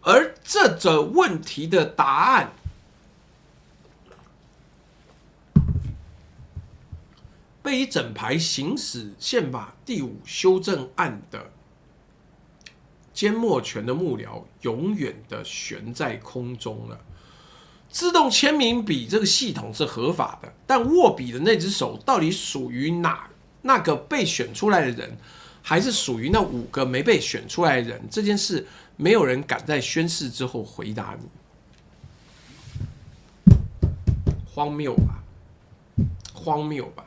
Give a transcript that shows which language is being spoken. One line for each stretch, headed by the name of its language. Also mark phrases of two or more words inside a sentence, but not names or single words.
Chinese: 而這個問題的答案，被一整排行使憲法第5修正案的缄默權的幕僚永遠的懸在空中了。自動簽名筆這個系統是合法的，但握筆的那只手到底屬於那個被選出來的人，還是屬於那5個沒被選出來的人？這件事沒有人敢在宣誓之後回答你。荒謬吧，荒謬吧。